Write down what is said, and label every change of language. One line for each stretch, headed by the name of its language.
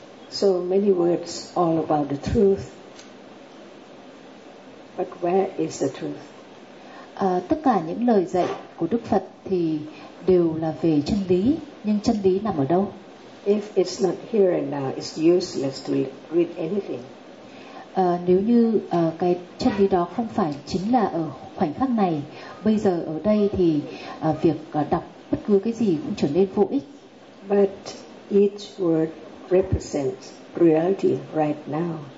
English: So many words all about the truth, but where is the truth?
Vietnamese: Tất cả những lời dạy của Đức Phật thì đều là về chân lý, nhưng chân lý nằm ở đâu?
English: If it's not here and now, it's useless to read anything.
Vietnamese: Nếu như cái chân lý đó không phải chính là ở khoảnh khắc này, bây giờ ở đây, thì việc đọc bất cứ cái gì cũng trở nên vô ích.
English: But each word represents reality right now.